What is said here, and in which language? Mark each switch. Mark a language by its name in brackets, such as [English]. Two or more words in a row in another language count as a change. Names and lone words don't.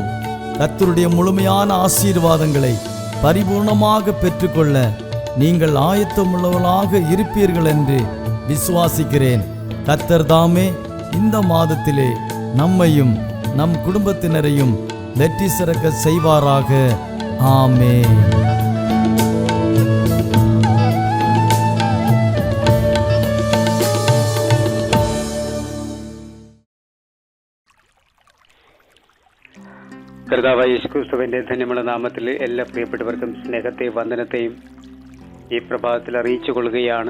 [Tamil] கர்த்தருடைய முழுமையான ஆசீர்வாதங்களை பரிபூர்ணமாக பெற்றுக்கொள்ள நீங்கள் ஆயத்தமுள்ளவர்களாக இருப்பீர்கள் என்று விசுவாசிக்கிறேன். கர்த்தர் தாமே இந்த மாதத்திலே நம்மையும் நம் குடும்பத்தினரையும் வெற்றி சிறக்க செய்வாராக. ஆமென். [Malayalam] കർത്താവായ യേശുക്രിസ്തുവിന്റെ ധന്യമുള്ള നാമത്തിൽ എല്ലാ പ്രിയപ്പെട്ടവർക്കും സ്നേഹത്തെയും വന്ദനത്തെയും ഈ പ്രഭാതത്തിൽ അറിയിച്ചു കൊള്ളുകയാണ്.